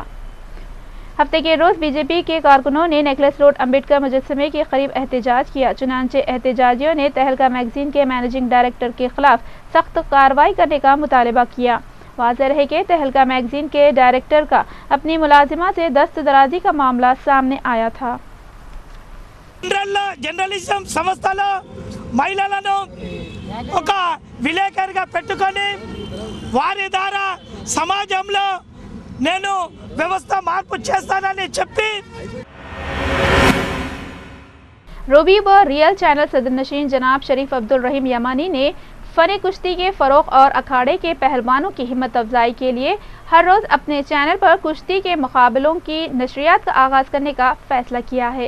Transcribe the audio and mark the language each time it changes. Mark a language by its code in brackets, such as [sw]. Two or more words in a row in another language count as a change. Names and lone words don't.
[ur] ہفتے کے روز بی جے پی کے کارکنوں نے نیکلس روڈ امبیڈکر مجسمے کے قریب احتجاج کیا. چنانچہ احتجاجیوں نے تہلکہ میگزین کے مینیجنگ ڈائریکٹر کے خلاف سخت کارروائی کرنے کا مطالبہ کیا. واضح رہے کہ تہلکہ میگزین کے ڈائریکٹر کا اپنی ملازمہ سے دست درازی کا معاملہ سامنے آیا تھا. [te] జర్నలిజం సంస్థలో మహిళలను ఒక విలేకరిగా పెట్టుకొని వారి ద్వారా సమాజంలో నేను వ్యవస్థ మార్పు చేస్తానని చెప్పి [ur] روبی و ریئل چینل صدر نشین جناب شریف عبدالرحیم یمانی نے فن کشتی کے فروغ اور اکھاڑے کے پہلوانوں کی ہمت افزائی کے لیے ہر روز اپنے چینل پر کشتی کے مقابلوں کی نشریات کا آغاز کرنے کا فیصلہ کیا ہے.